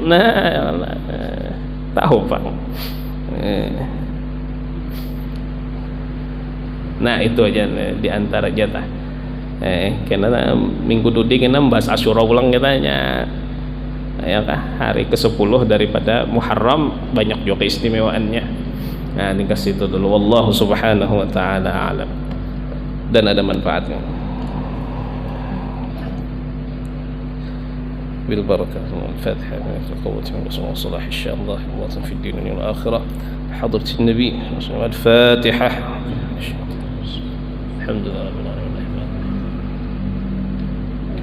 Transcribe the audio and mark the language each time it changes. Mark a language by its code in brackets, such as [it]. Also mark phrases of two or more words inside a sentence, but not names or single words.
[bjn] Nah tahu Pak. Nah itu aja di antara jatah karena minggu dudi kena bahas Asyura ulang katanya ya kah hari ke-10 daripada Muharram, banyak juga keistimewaannya. [id] Nah ini kasih itu dulu, [ar] والله سبحانه وتعالى أعلم, [id] dan ada manfaatnya. [ar] بالبركة والفاتحة قوة وصلاح إن شاء الله في الدين والآخرة حضرة النبي الفاتحة. الحمد لله رب العالمين.